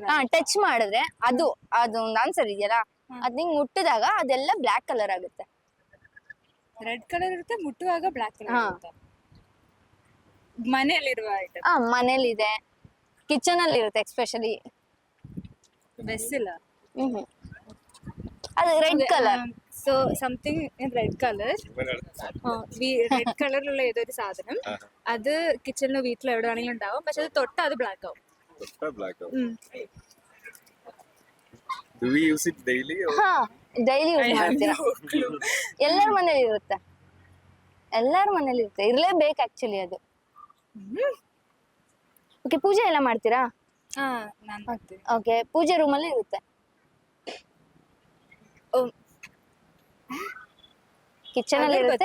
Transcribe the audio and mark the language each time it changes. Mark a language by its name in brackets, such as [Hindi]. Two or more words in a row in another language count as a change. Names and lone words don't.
[Kannada] ಟಚ್ ಮಾಡಿದ್ರೆ ಅದು ಒಂದು ಆನ್ಸರ್ ಇದೆಯಲ್ಲ, ಅದ್ ನಿಂಗ್ ಮುಟ್ಟಿದಾಗ ಅದೆಲ್ಲ [English] black colour [Kannada] ಆಗುತ್ತೆ. [English] red colour [Kannada] ಇರುತ್ತೆ, ಮುಟ್ಟುವಾಗ [English] black colour [Kannada] ಇರುತ್ತೆ. ಮನೆಯಲ್ಲಿರುವ ಐಟಮ್. ಮನೇಲಿ ಇದೆ, ಕಿಚನ್ ಅಲ್ಲಿ ಇರುತ್ತೆ ಎಕ್ಸ್ಪೆಷಲಿ. ಬೆಸ್ಸಿಲ್ಲ. ಅದು [English] red colour. so something in red colour. [Malayalam] റെഡ് കളറിലുള്ള ഏതൊരു സാധനം അത് കിച്ചണിലോ വീട്ടിലോ എവിടെ വേണമെങ്കിലും ഉണ്ടാവും. പക്ഷെ അത് തൊട്ടാ അത് ബ്ലാക്ക് ആവും. [English] Do we use it daily or? daily use [Kannada] ಮಾಡ್ತೀರಾ? ಎಲ್ಲರ ಮನೇಲಿ ಇರುತ್ತೆ. ಇರ್ಲೇಬೇಕು ಆಕ್ಚುಲಿ ಅದು. ಓಕೆ, ಪೂಜೆ ಎಲ್ಲ ಮಾಡ್ತೀರಾ? ನಾನು ಮಾಡ್ತೀನಿ. ಓಕೆ, ಪೂಜೆ ರೂಮ್ ಅಲ್ಲಿ ಇರುತ್ತೆ. ಕಿಚನ್ ಅಲ್ಲಿ ಇರುತ್ತೆ.